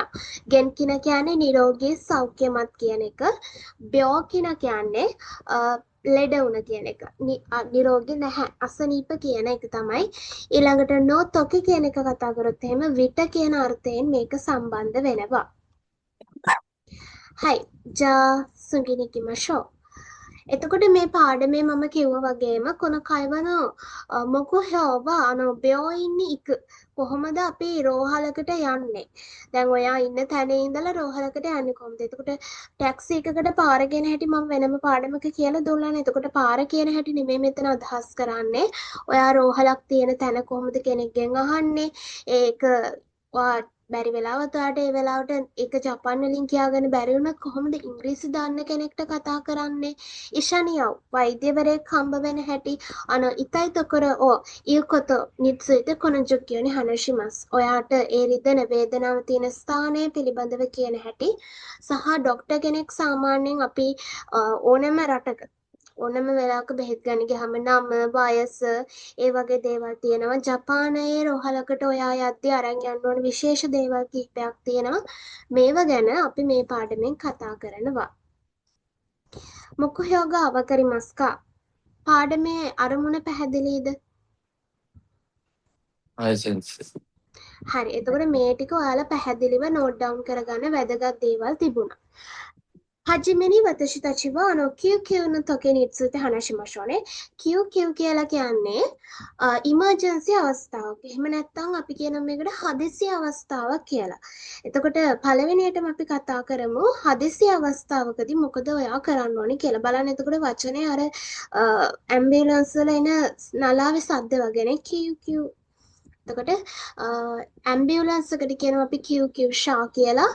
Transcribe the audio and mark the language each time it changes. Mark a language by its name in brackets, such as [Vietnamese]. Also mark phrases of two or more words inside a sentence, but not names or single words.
[Sinhala] ගෙන්කින කියන්නේ නිරෝගී සෞඛ්‍යමත් කියන එක. බ්‍යෝකින කියන්නේ ලෙඩ වුණ කියන එක. නිරෝගී නැහැ අසනීප කියන එක තමයි. ඊළඟට නොතොකි කියන එක කතා කරොත් එහෙම විට කියන අර්ථයෙන් මේක සම්බන්ධ වෙනවා. [Japanese] はい。じゃあ次に行きましょう。 [Sinhala] එතකොට මේ පාඩමේ මම කිව්වා වගේම [Japanese] この会話の目標は病院に行く [Sinhala] කොහොමද අපි රෝහලකට යන්නේ? දැන් ඔයා ඉන්න තැනේ ඉඳලා රෝහලකට යන්නේ කොහොමද? එතකොට ටැක්සි එකකට පාර කියන හැටි මම වෙනම පාඩමක කියලා දුන්නානේ. එතකොට පාර කියන හැටි නෙමෙයි මෙතන අදහස් කරන්නේ. ඔයා රෝහලක් තියෙන තැන කොහොමද කෙනෙක්ගෙන් අහන්නේ? ඒක ඔයා බැරි වෙලාවත් ඔයාට ඒ වෙලාවට ඒක ජපාන් වලින් කියාගන්න බැරි වුණත් කොහොමද ඉංග්‍රීසි දන්න කෙනෙක්ට කතා කරන්නේ? [Japanese] 医者に会う [Sinhala] වෛද්‍යවරයෙක් හම්බ වෙන හැටි [Japanese] 痛いところを言うことについてこの授業に話します. [Sinhala] ඔයාට ඒ රිදෙන වේදනාව තියෙන ස්ථානය පිළිබඳව කියන හැටි සහ ડોක්ටර් කෙනෙක් සාමාන්‍යයෙන් අපි ඕනෑම රටක ඕනෑම වෙලාවක බෙහෙත් ගන්න ගියාම නම වයස ඒ වගේ දේවල් තියෙනවා. ජපානයේ රෝහලකට ඔයා යද්දී අරන් යන්න ඕන විශේෂ දේවල් කිහිපයක් තියෙනවා. මේවා ගැන අපි මේ පාඩමෙන් කතා කරනවා. [Japanese] 目標がわかりますか? [Sinhala] පාඩමේ අරමුණ පැහැදිලිද? [Japanese] はい、先生。 [Sinhala] හරි. එතකොට මේ ටික ඔයාලා පැහැදිලිව [English] note down [Sinhala] කරගන්න වැදගත් දේවල් තිබුණා. [Japanese] はじめに私たちは救急の時について話しましょうね. [Sinhala] 救急 කියලා කියන්නේ ඉමර්ජන්සි අවස්ථාවක්. එහෙම නැත්නම් අපි කියන මේකට හදිසි අවස්ථාවක් කියලා. එතකොට පළවෙනියටම අපි කතා කරමු හදිසි අවස්ථාවකදී මොකද ඔයා කරන්න ඕනේ කියලා. බලන්න එතකොට වචනේ අර ඇම්බියුලන්ස් වල එන නලාවේ සද්ද වගේනේ කියු එතකොට ඇම්බියුලන්ස් එකට කියනවා අපි [Japanese] 救急車 [Sinhala] කියලා.